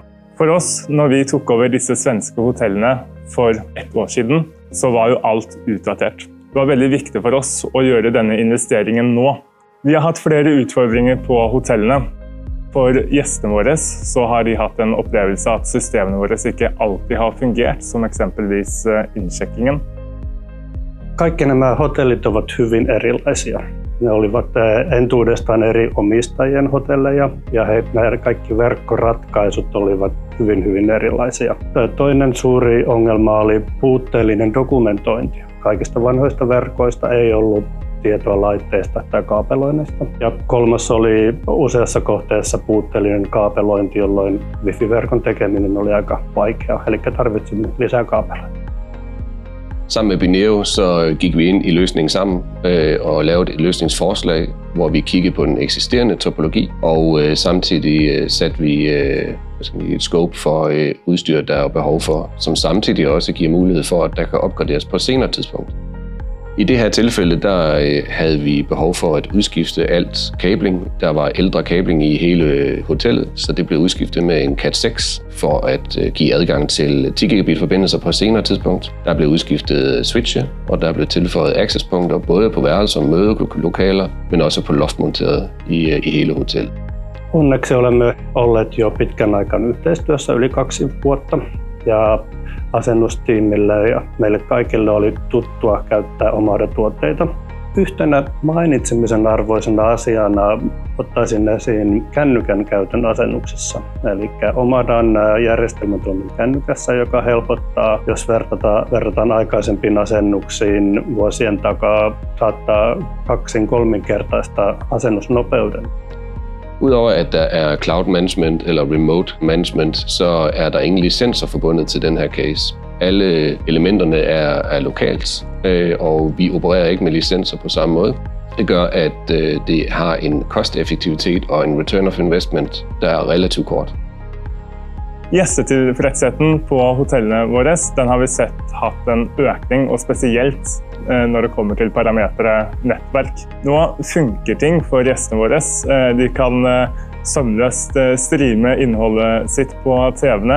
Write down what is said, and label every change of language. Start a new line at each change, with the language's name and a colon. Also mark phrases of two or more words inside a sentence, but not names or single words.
Norwegian: For oss, når vi tok over disse svenske hotellene for 1 år siden, så var jo alt utdatert. Det var veldig viktig for oss å gjøre denne investeringen nå. Vi har hatt flere utfordringer på hotellene. For gjestene våre så har de hatt en opplevelse at systemene våre ikke alltid har fungert, som eksempelvis innsjekkingen.
Finnish: Kaikki nämä hotellit ovat hyvin erilaisia. Ne olivat entuudestaan eri omistajien hotelleja ja nämä kaikki verkkoratkaisut olivat hyvin erilaisia. Toinen suuri ongelma oli puutteellinen dokumentointi. Kaikista vanhoista verkoista ei ollut tietoa laitteista tai kaapeloinnista. Ja kolmas oli useassa kohteessa puutteellinen kaapelointi, jolloin wifi-verkon tekeminen oli aika vaikeaa, eli tarvitsimme lisää kaapeloita.
Danish: Sammen med Bineo så gik vi ind i løsningen sammen og lavede et løsningsforslag, hvor vi kiggede på den eksisterende topologi, og samtidig satte vi et scope for udstyr, der er behov for, som samtidig også giver mulighed for, at der kan opgraderes på et senere tidspunkt. I det her tilfælde der havde vi behov for at udskifte alt kabling. Der var ældre kabling i hele hotellet, så det blev udskiftet med en Cat6 for at give adgang til 10 gigabit forbindelser på et senere tidspunkt. Der blev udskiftet switche, og der blev tilføjet accesspunkter både på værelser og mødelokaler, men også på loftmonteret i hele hotellet.
Finnish: Onneksi olemme olleet jo pitkän aikaan yhteistyössä yli 2 vuotta. Ja asennustiimille ja meille kaikille oli tuttua käyttää Omada-tuotteita. Yhtenä mainitsemisen arvoisena asiana ottaisin esiin kännykän käytön asennuksessa. Eli Omadan järjestelmä toimii kännykässä, joka helpottaa, jos verrataan aikaisempiin asennuksiin vuosien takaa, saattaa 2-3-kertaista asennusnopeuden.
Danish: Udover at der er
English: cloud management
Danish: eller
English: remote management,
Danish: så er der ingen licenser forbundet til den her case. Alle elementerne er lokalt, og vi opererer ikke med licenser på samme måde. Det gør, at det har en kosteffektivitet og en
English: return of investment,
Danish: der er relativt kort.
Norwegian: Gjestetilfredsheten på hotellene våre, den har vi sett hatt en økning, og spesielt når det kommer til parametre nettverk. Nå funker ting for gjestene våre. De kan sømløst streame innholdet sitt på TV-ene.